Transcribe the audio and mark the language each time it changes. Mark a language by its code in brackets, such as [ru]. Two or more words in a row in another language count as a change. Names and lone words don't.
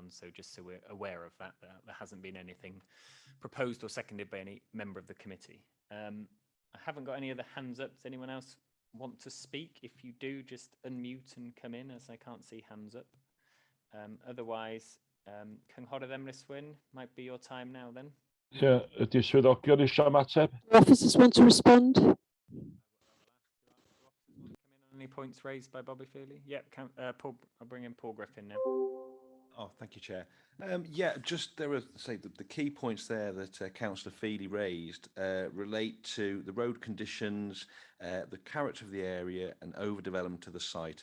[en] So just so we're aware of that, there hasn't been anything proposed or seconded by any member of the committee. I haven't got any other hands up. Does anyone else want to speak? If you do, just unmute and come in, as I can't see hands up. Otherwise, [cy] Cynghorau Emrys-Wyn, [en] might be your time now then. Yeah, [cy] ydy'r swyddogion eisiau ymateb? [en] Officers want to respond? Any points raised by Bobby-Feely? Yep, Paul, I'll bring in Paul Griffin now. Oh, thank you, Chair. Yeah, just there were, say, the key points there that Councillor Feely raised relate to the road conditions, the character of the area, and overdevelopment of the site.